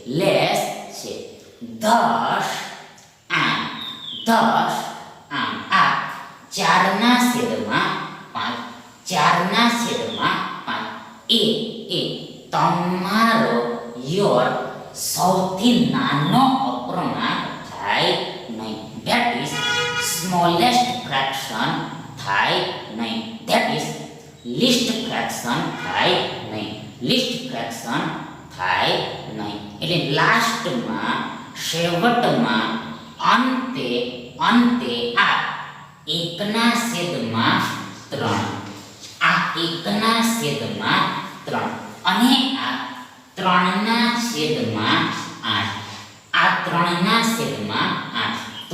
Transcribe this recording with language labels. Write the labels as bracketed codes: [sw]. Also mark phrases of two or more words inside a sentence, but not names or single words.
[gu] thus આમ આ 4/5 એ તમારો સૌથી નાનો અપૂર્ણાંક થાય નહીં, [en] that is smallest fraction [gu] થાય નહીં, [en] that is least fraction [gu] થાય નહીં. એટલે લાસ્ટમાં છેવટમાં અંતે આ 1/3 અને આ 3/8 તો